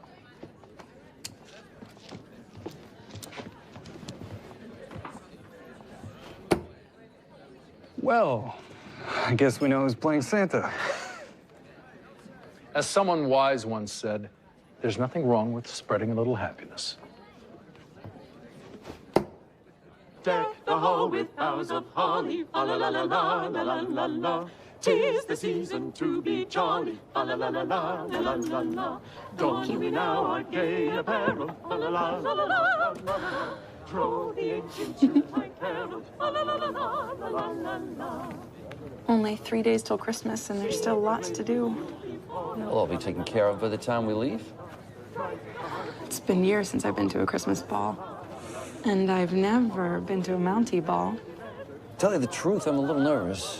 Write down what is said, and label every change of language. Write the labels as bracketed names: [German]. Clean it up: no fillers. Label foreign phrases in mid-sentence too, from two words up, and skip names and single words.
[English] Well, I guess we know who's playing Santa. As someone wise once said, there's nothing wrong with spreading a little happiness. Deck the hall with boughs of holly, fa la la la la la la la la. 'Tis the season to be jolly, fa la la la la la la la. Don we now our gay apparel, fa la la la la la la. Throw the ancient Yuletide carol, fa la la la la la la la. Only 3 days till Christmas, and there's still lots to do. It'll all be taken care of by the time we leave. It's been years since I've been to a Christmas ball. And I've never been to a Mountie ball. Tell you the truth, I'm a little nervous.